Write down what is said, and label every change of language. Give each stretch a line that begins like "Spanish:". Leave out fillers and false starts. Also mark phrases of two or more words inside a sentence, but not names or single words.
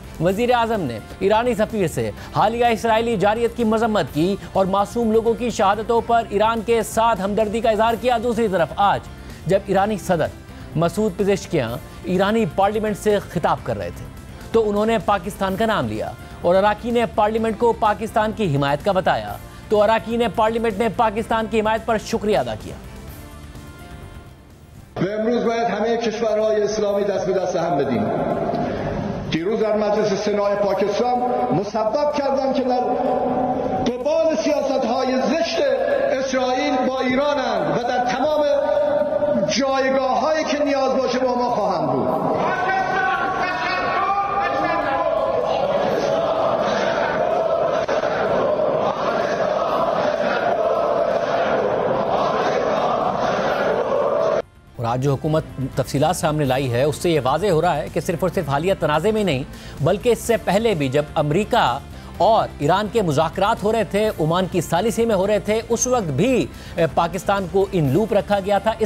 Urdu: وزیر اعظم نے ایرانی سفیر سے حالیہ اسرائیلی جارحیت کی مذمت کی اور معصوم لوگوں کی شہادتوں پر ایران کے ساتھ ہمدردی کا اظہار کیا. دوسری طرف آج جب ایرانی صدر مسعود پزشکیان ایرانی پارلیمنٹ سے خطاب کر رہے تھے تو انہوں نے پاکستان کا نام لیا اور اراکین پارلیمنٹ کو پاکستان کی حمایت کا بتایا تو اراکین پارلیمنٹ نے پاکستان کی حمایت پر شکریہ ادا کیا.
Persian: امروز باید همه کشورهای اسلامی دست به دست هم بدیم. دیروز در مجلس سنای پاکستان مسبب کردن که در قبال سیاست‌های زشت اسرائیل با ایرانند و در تمام جایگاه‌هایی که نیاز باشه با ما خواهند بود.
Urdu: اور آج جو حکومت تفصیلات سامنے لائی ہے اس سے یہ واضح ہو رہا ہے کہ صرف اور صرف حالیہ تنازعے میں نہیں بلکہ اس سے پہلے بھی جب امریکہ اور ایران کے مذاکرات ہو رہے تھے، عمان کی ثالثی میں ہو رہے تھے، اس وقت بھی پاکستان کو
English: in loop
Urdu: رکھا گیا تھا.